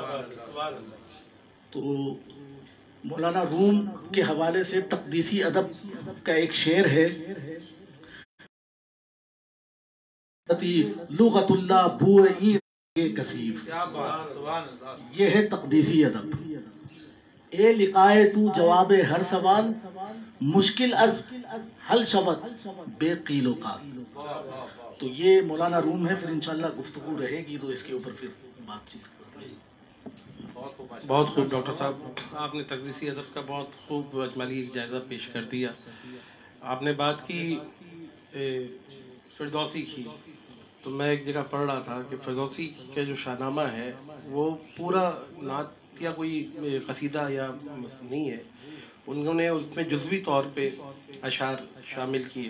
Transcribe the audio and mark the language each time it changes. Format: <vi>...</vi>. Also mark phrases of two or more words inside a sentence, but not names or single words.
<ur>تو مولانا روم کے حوالے سے تقدیسی ادب کا ایک شعر ہے، لغت اللہ بوئیں کثیف، یہ ہے تقدیسی ادب۔</ur> <fa>اے لقائے تو جواب ہر سوال، مشکل از حل شود بے قیل و قال۔</fa> <ur>تو یہ مولانا روم ہے، پھر انشاءاللہ گفتگو رہے گی تو اس کے اوپر پھر بات چیت کرتے ہیں۔ بہت خوب ڈاکٹر صاحب، آپ نے تقدیسی ادب کا بہت خوب اجمالی جائزہ پیش کر دیا۔ آپ نے بات کی فردوسی کی، تو میں ایک جگہ پڑھ رہا تھا کہ فردوسی کا جو شاہنامہ ہے وہ پورا نعت یا کوئی قصیدہ یا نہیں ہے، انہوں نے اس میں جزوی طور پہ اشعار شامل کیے۔</ur>